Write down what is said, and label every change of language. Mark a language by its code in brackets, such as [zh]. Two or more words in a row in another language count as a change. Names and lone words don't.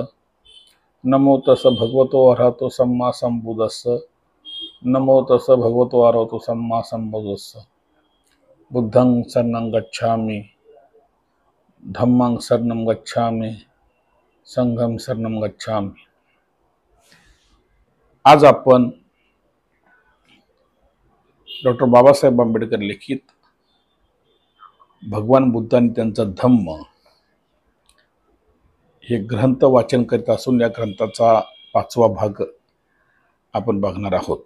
[pi] नमो तस् भगवतो अर्हतो सम्मा सम्बुद्धस्स। नमो तस् भगवतो अर्हतो सम्मा सम्बुद्धस्स। बुद्धं शरणं गच्छामि, धम्मं शरणं गच्छामि, संघं शरणं गच्छामि। [mr] आज आपण डॉक्टर बाबासाहेब आंबेडकर लिखित भगवान बुद्धांनी त्यांचा धम्म हे ग्रंथ वाचन करीत असून या ग्रंथाचा 5वा भाग आपण बघणार आहोत।